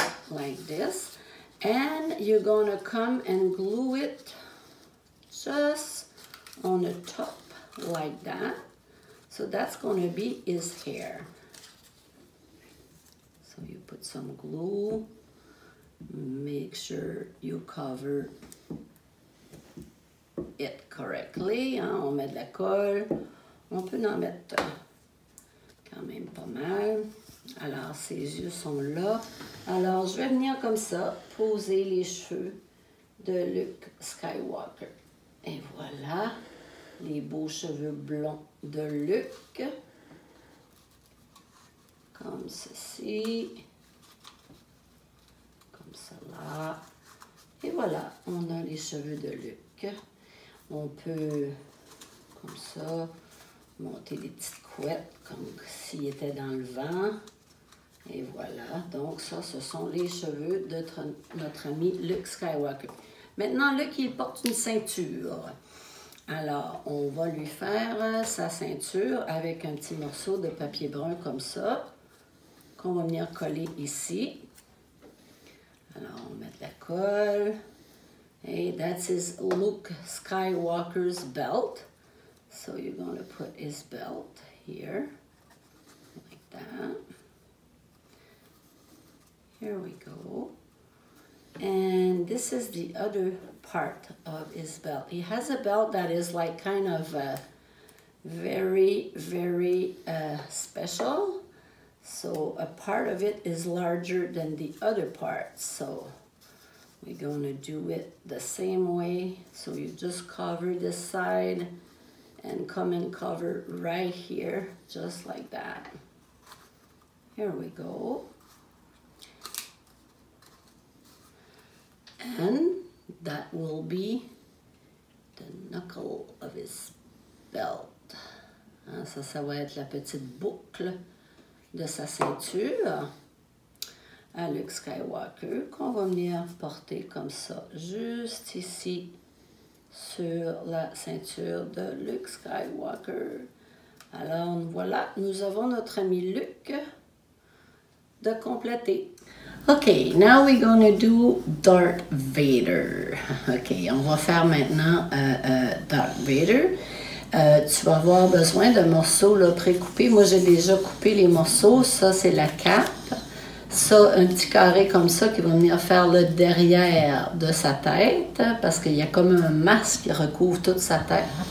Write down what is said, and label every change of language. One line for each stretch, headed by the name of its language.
English: Like this. And you're gonna come and glue it just on the top like that. So that's gonna be his hair. So you put some glue. Make sure you cover it correctly.
French: Hein? On met de la colle. On peut en mettre quand même pas mal. Alors, ses yeux sont là. Alors, je vais venir comme ça, poser les cheveux de Luke Skywalker. Et voilà, les beaux cheveux blonds de Luke. Comme ceci. Comme cela. Et voilà, on a les cheveux de Luke. On peut, comme ça, monter des petites couettes, comme s'il était dans le vent. Et voilà, donc ça, ce sont les cheveux de notre ami Luke Skywalker. Maintenant, Luke, il porte une ceinture. Alors, on va lui faire sa ceinture avec un petit morceau de papier brun comme ça, qu'on va venir coller ici. Alors, on met de la colle.
English: Hey, that's his Luke Skywalker's belt. So you're going to put his belt here, like that. Here we go. And this is the other part of his belt. He has a belt that is like kind of very, very special. So a part of it is larger than the other part. So we're going to do it the same way. So you just cover this side and come and cover right here, just like that. Here we go. And that will be the knuckle of his belt.
French: Hein, ça va être la petite boucle de sa ceinture à Luke Skywalker qu'on va venir porter comme ça, juste ici sur la ceinture de Luke Skywalker. Alors voilà, nous avons notre ami Luke de compléter.
English: Okay, now we're going to do Darth Vader.
French: Okay, on va faire maintenant Darth Vader. Tu vas avoir besoin de morceaux pré-coupés. Moi, j'ai déjà coupé les morceaux. Ça, c'est la cape. Ça, un petit carré comme ça qui va venir faire le derrière de sa tête, parce qu'il y a comme un masque qui recouvre toute sa tête.